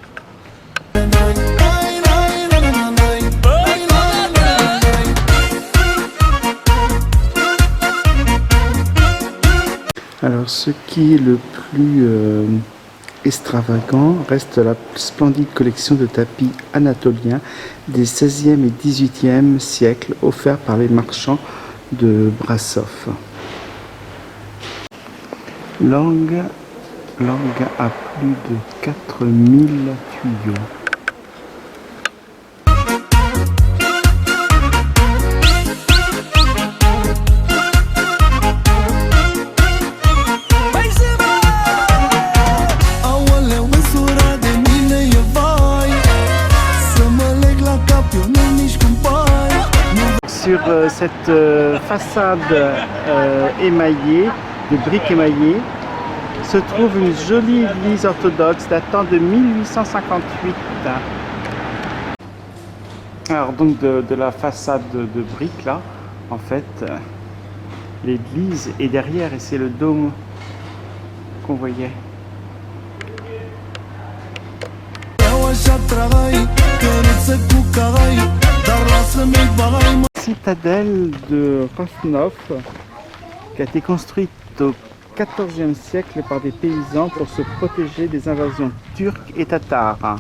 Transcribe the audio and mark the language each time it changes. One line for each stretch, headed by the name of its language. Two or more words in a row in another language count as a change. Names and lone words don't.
French: Alors ce qui est le plus extravagant reste la splendide collection de tapis anatoliens des 16e et 18e siècles offerts par les marchands de Brassov. Langue a plus de 4000 tuyaux.
Romanian: Aoleu, măsura de mine e vai, să mă leg la cap, eu nu nici cum pai.
French: Sur cette façade émaillée, de briques émaillées, se trouve une jolie église orthodoxe datant de 1858. Alors donc de la façade de briques là, en fait, l'église est derrière et c'est le dôme qu'on voyait.
Romanian: Vreau așa trai, căruță cu cai, dar lasă-mi bai, mă.
French: Citadelle de Rosnov qui a été construite au XIVe siècle par des paysans pour se protéger des invasions turques et tatares.